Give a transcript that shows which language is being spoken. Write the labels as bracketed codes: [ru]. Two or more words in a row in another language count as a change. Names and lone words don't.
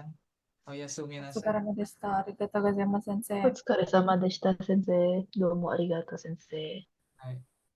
[ja] お休みなさい. [id] Sekarang ada star. [ja] ありがとうございます先生. お疲れ様でした、先生。どうもありがとう、先生。はい。